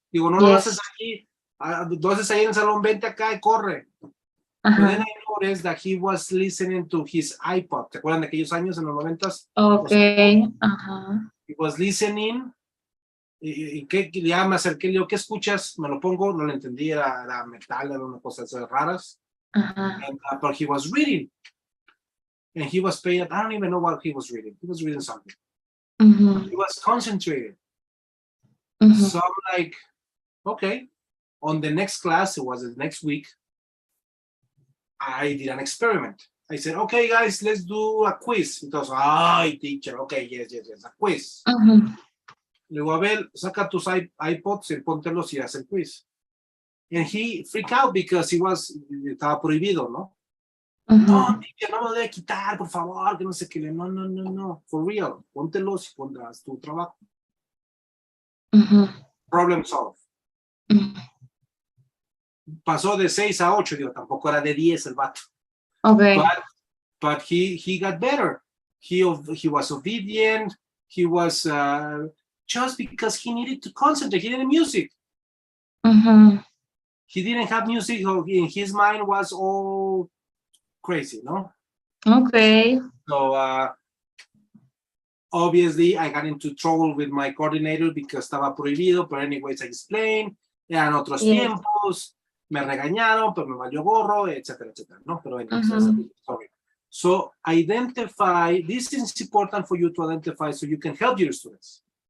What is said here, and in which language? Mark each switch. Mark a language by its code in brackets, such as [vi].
[es] Digo, no lo haces aquí, lo haces ahí en el salón, vente acá y corre. [en] But then I noticed that he was listening to his iPod. [es] ¿Te acuerdan de aquellos años en los 90s? [en] Okay. He was listening. [es] Y que ya me acerqué, le digo, ¿qué escuchas? Me lo pongo, no lo entendí, era metal, era una cosa raras. [en] And, but he was reading. And he was paying, I don't even know what he was reading. He was reading something. He was concentrated. So I'm like, okay. On the next class, it was the next week, I did an experiment. I said, okay, guys, let's do a quiz. [es] Entonces, ay, [en] teacher, okay, yes, a quiz. [es] Le digo, a ver, saca tus iPods y póntelos y haz el quiz. [en] And he freaked out because [es] estaba prohibido, ¿no? No, teacher, no me lo debe quitar, por favor, que no sé qué. [en] No, for real, [es] póntelos y pondrás tu trabajo. [en] Problem solved. [es] Pasó de 6 a 8, digo, tampoco era de 10 el vato. [en] Okay. But he got better. He was obedient. He was just because he needed to concentrate. He didn't music. He didn't have music. In his mind was all crazy, no? Okay. So obviously I got into trouble with my coordinator because [es] estaba prohibido. [en] But anyways, I explained. [es] Eran otros tiempos. Me regañaron, pero me valió gorro, etcétera, etcétera, ¿no? [en] Pero anyways, sorry. So identify. This is important for you to identify so you can help your students.